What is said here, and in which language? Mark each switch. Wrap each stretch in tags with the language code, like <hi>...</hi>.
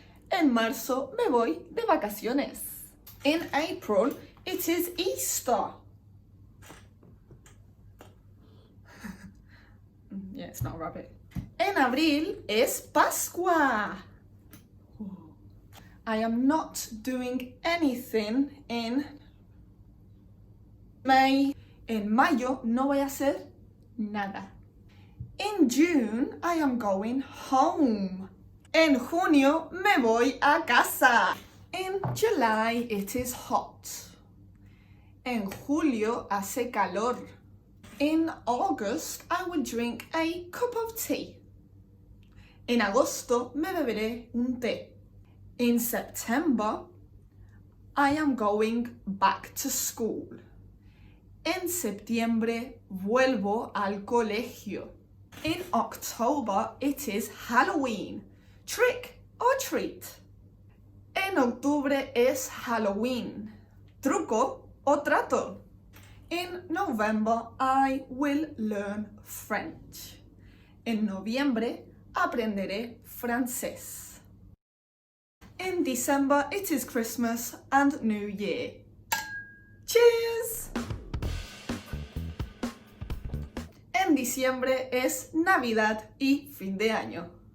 <es>En marzo me voy de vacaciones.</es> <en>In April, it is Easter. Yeah, it's not a rabbit.</en> <es>En abril es Pascua.</es> <en>I am not doing anything in May.</en> <es>En mayo no voy a hacer nada.</es> <en>In June, I am going home.</en> <es>En junio, me voy a casa.</es> <en>In July, it is hot.</en> <es>En julio, hace calor.</es> <en>In August, I will drink a cup of tea.</en> <es>En agosto, me beberé un té.</es> <en>In September, I am going back to school.</en> <es>En septiembre vuelvo al colegio.</es> <en>In October it is Halloween. Trick or treat.</en> <es>En octubre es Halloween. Truco o trato.</es> <en>In November I will learn French.</en> <es>En noviembre aprenderé francés.</es> <en>In December it is Christmas and New Year. Cheers!</en> <es>En diciembre es Navidad y fin de año.</es>